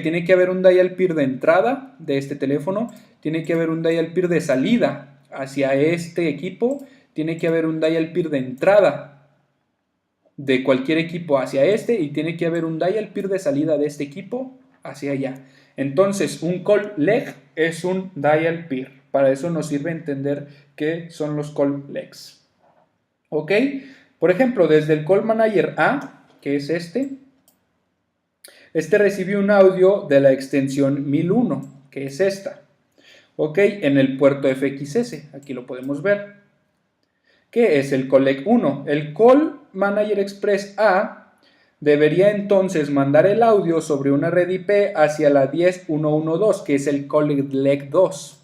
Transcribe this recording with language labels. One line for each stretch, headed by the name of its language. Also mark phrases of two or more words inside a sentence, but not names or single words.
Spanish: Tiene que haber un
English: dial peer
Spanish: de entrada de este teléfono, tiene que haber un
English: dial peer
Spanish: de salida hacia este equipo, tiene que haber un
English: dial peer
Spanish: de entrada de cualquier equipo hacia este y tiene que haber un
English: dial peer
Spanish: de salida de este equipo hacia allá. Entonces, un
English: call leg
Spanish: es un
English: dial peer.
Spanish: Para eso nos sirve entender qué son los
English: call legs.
Spanish: ¿Ok? Por ejemplo, desde el Call Manager A, que es este recibe un audio de la extensión 1001, que es esta. ¿Ok? En el puerto FXS, aquí lo podemos ver. ¿Qué es el
English: Call Leg 1?
Spanish: El Call Manager Express A debería entonces mandar el audio sobre una red IP hacia la 10.1.1.2, que es el
English: Call Leg 2.